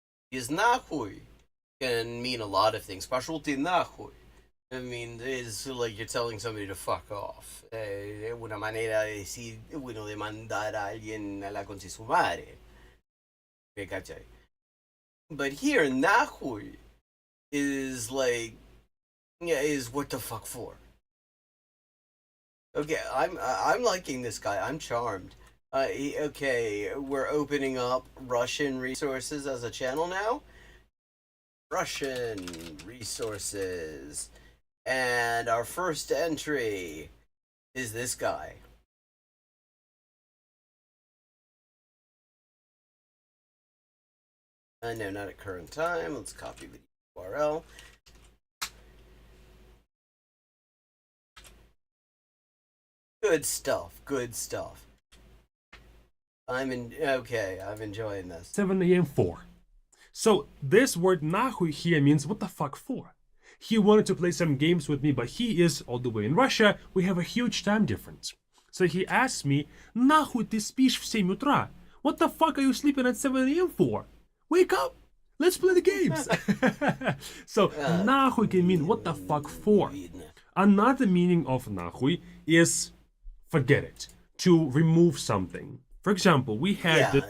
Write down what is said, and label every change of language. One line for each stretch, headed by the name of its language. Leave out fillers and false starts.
English: Because нахуй can mean a lot of things.
Russian: Пошел ты нахуй.
English: I mean, it's like you're telling somebody to fuck off.
Spanish: Una manera de decir, bueno, de mandar a alguien a la concha de su madre. ¿Me cachai?
English: But here, nahui is like, yeah, is what the fuck for? Okay, I'm liking this guy. I'm charmed. Okay, we're opening up Russian resources as a channel now. Russian resources. And our first entry is this guy. No, not at current time. Let's copy the URL. Good stuff. Good stuff. I'm enjoying this. 7 a.m. for. So this word nahuy here means what the fuck for. He wanted to play some games with me, but he is all the way in Russia. We have a huge time difference. So he asked me,
Russian: "Нахуй ты спишь в 7 утра?
English: What the fuck are you sleeping at 7 a.m. for? Wake up! Let's play the games!" So nahuy can mean what the fuck for. Another meaning of nahuy is forget it, to remove something. For example, we had